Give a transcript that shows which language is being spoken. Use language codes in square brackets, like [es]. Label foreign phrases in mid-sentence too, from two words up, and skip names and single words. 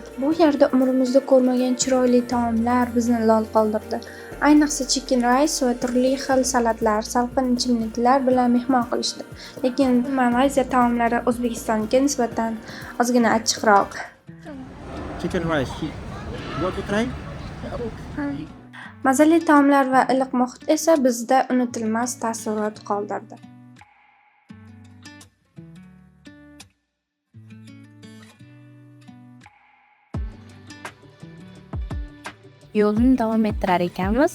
[uz] Bu yerda umrimizda ko'rmagan chiroyli taomlar bizni lol qoldirdi. Ayniqsa [en] chicken rice [uz] va turli xil salatlar, salqin ichimliklar bilan mehmon qilishdi. Lekin Malayziya taomlari O'zbekistonga nisbatan ozgina achchiqroq. [en] Chicken rice. You want to try? [uz] Mazali taomlar va iliq muhit esa bizda unutilmas taassurot qoldirdi. Yo'lni davom ettirar ekanmiz.